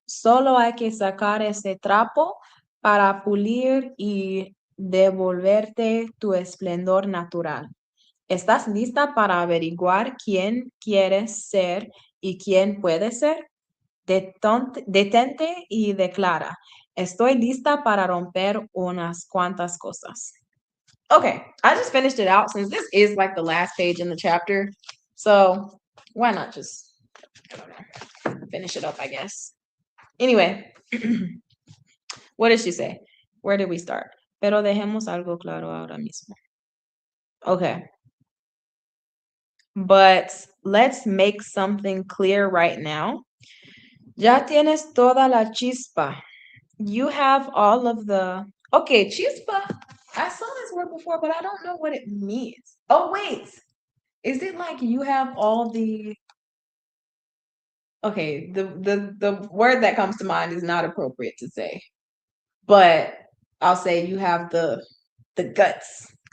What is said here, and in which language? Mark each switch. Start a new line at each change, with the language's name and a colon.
Spanish: Solo hay que sacar ese trapo para pulir y devolverte tu esplendor natural. ¿Estás lista para averiguar quién quieres ser y quién puedes ser? Detente y declara. Estoy lista para romper unas cuantas cosas.
English: Okay, I just finished it out since this is like the last page in the chapter. So why not just finish it up, I guess. Anyway, what did she say? Where did we start?
Spanish: Pero dejemos algo claro ahora mismo.
English: Okay. But let's make something clear right now.
Spanish: Ya tienes toda la chispa.
English: You have all of the... Okay, chispa. I saw this word before, but I don't know what it means. Oh, wait. Is it like you have all the... Okay, the word that comes to mind is not appropriate to say. But I'll say you have the guts.